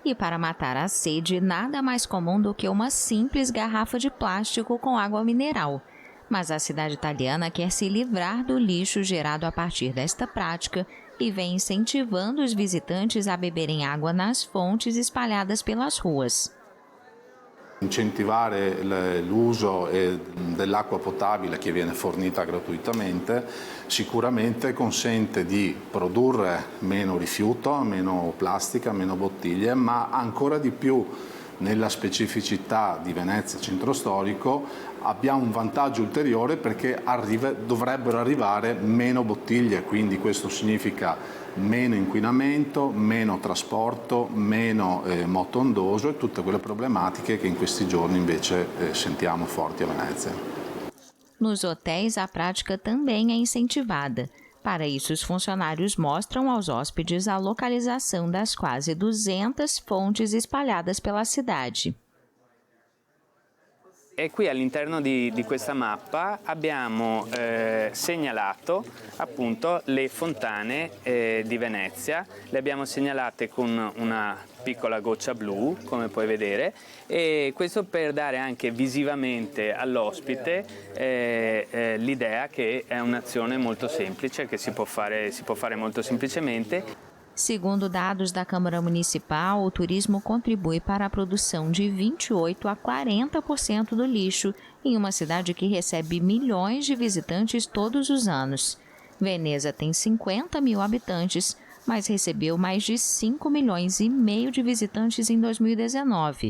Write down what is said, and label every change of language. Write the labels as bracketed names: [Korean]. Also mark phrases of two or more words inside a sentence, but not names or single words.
[Portuguese] E para matar a sede, nada mais comum do que uma simples garrafa de plástico com água mineral. Mas a cidade italiana quer se livrar do lixo gerado a partir desta prática e vem incentivando os visitantes a beberem água nas fontes espalhadas pelas ruas. [Italian] Incentivare l'uso dell'acqua potabile che viene fornita gratuitamente sicuramente consente di produrre meno rifiuto, meno plastica, meno bottiglie, ma ancora di più nella specificità di Venezia centro storico abbiamo un vantaggio ulteriore perché dovrebbero arrivare meno bottiglie, quindi questo significa meno inquinamento, meno trasporto, meno moto ondoso e tutte quelle problematiche che in questi giorni invece sentiamo forti a Venezia. [Portuguese] Nos hotéis, a prática também é incentivada. Para isso, os funcionários mostram aos hóspedes a localização das quase 200 fontes espalhadas pela cidade. [Italian] E qui all'interno di questa mappa abbiamo segnalato appunto le fontane di Venezia, le abbiamo segnalate con una piccola goccia blu, come puoi vedere, e questo per dare anche visivamente all'ospite l'idea che è un'azione molto semplice, che si può fare molto semplicemente. [Portuguese] Segundo dados da Câmara Municipal, o turismo contribui para a produção de 28% a 40% do lixo em uma cidade que recebe milhões de visitantes todos os anos. Veneza tem 50 mil habitantes, mas recebeu mais de 5 milhões e meio de visitantes em 2019.